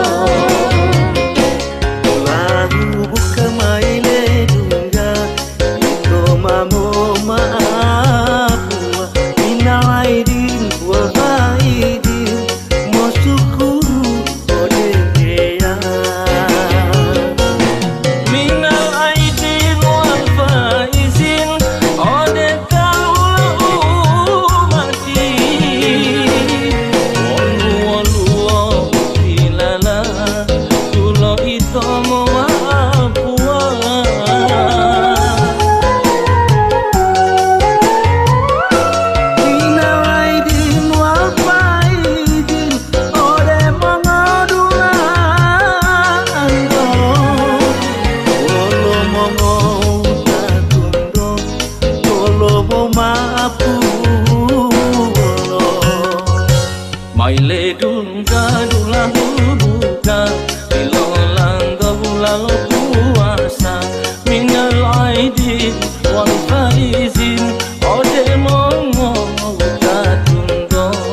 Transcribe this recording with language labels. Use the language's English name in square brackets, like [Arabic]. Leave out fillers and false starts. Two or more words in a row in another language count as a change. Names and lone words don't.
[Gorontalo] Lagu buka maile dunga Iko mamo maapua [Arabic] من العائدين والفائزين [Gorontalo] Masukuru ode ya [Arabic] من العائدين والفائزين [Gorontalo] ode kaula umati Walu ilala tulo ito mo apua [Arabic] من العائدين والفائزين [Gorontalo] ode mengadulan do Wolo mongo tatundo Wolo maapu wolo Maile dunga dulang buka Ilolang dolang puasa [Arabic] من العائدين والفائزين [Gorontalo] ode mongo tatundo